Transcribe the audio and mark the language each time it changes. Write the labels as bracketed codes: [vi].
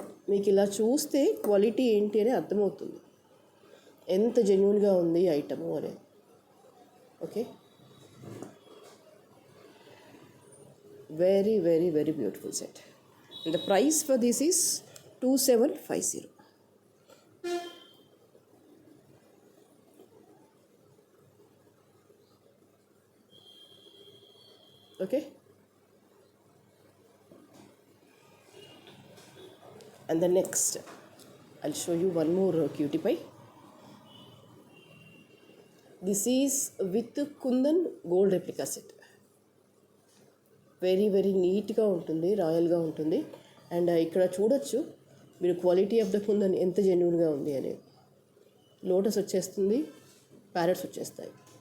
[te] మీకు ఇలా చూస్తే క్వాలిటీ ఏంటి అని అర్థమవుతుంది, ఎంత జెన్యూన్గా ఉంది ఐటము అనేది. [en] Okay, very very very beautiful set. And the price for this is 2750. Okay, and the next I'll show you one more cutie pie. This is with kundan gold replica set. Very very [te] నీట్గా ఉంటుంది, రాయల్గా ఉంటుంది. And ఇక్కడ చూడొచ్చు మీరు quality of the kundan ఎంత జెన్యూన్గా ఉంది అనేది. లోటస్ వచ్చేస్తుంది, ప్యారెట్స్ వచ్చేస్తాయి.